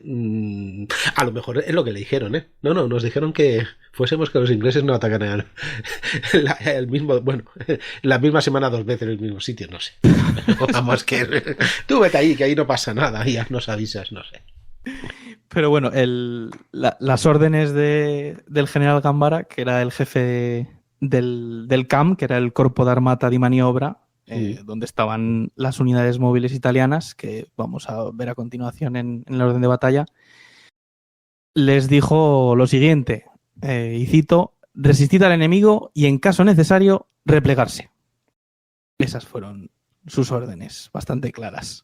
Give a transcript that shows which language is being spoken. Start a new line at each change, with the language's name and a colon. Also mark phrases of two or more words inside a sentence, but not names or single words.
Spanish: A lo mejor es lo que le dijeron, ¿eh? No, nos dijeron que fuésemos que los ingleses no atacaran el mismo, bueno, la misma semana 2 veces en el mismo sitio, no sé. Vamos, que tú vete ahí, que ahí no pasa nada, y ya nos avisas, no sé. Pero bueno, las órdenes del general Gambara, que era el jefe del CAM, que era el Corpo d'Armata di Maniobra, donde estaban las unidades móviles italianas, que vamos a ver a continuación en el orden de batalla, les dijo lo siguiente, y cito: resistid al enemigo y en caso necesario replegarse. Esas fueron sus órdenes, bastante claras.